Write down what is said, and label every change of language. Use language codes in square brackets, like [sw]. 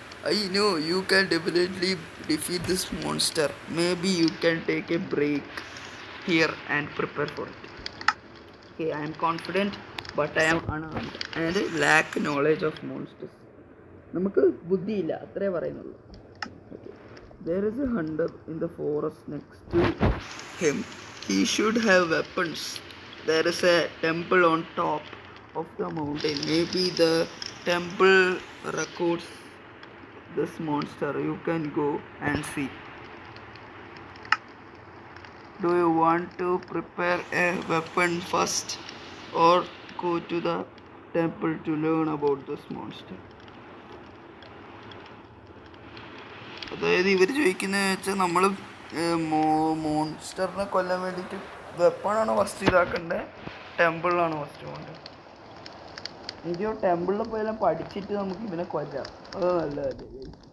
[en] I know you can definitely defeat this monster. Maybe you can take a break here and prepare for it. Okay, I am confident, but I am unarmed and lack knowledge of monsters. [ml] നമുക്ക് ബുദ്ധിയില്ല, അത്രേ പറയുന്നുള്ളൂ. [en] There is a hunter in the forest next to him. He should have weapons. There is a temple on top of the mountain. Maybe the temple records this monster. You can go and see. Do you want to prepare a weapon first or go to the temple to learn about this monster? [ml] അതായത് ഇവർ ചോദിക്കുന്നത് വെച്ചാൽ നമ്മൾ മോൺസ്റ്ററിനെ കൊല്ലാൻ വേണ്ടിയിട്ട് വെപ്പണാണോ first ഇതാക്കേണ്ടത്, ടെമ്പിളിലാണോ first പോകേണ്ടത്? എനിക്ക് ടെമ്പിളിൽ പോയാലും പഠിച്ചിട്ട് നമുക്ക് ഇവനെ കൊല്ലാം, അത് നല്ലതല്ലേ.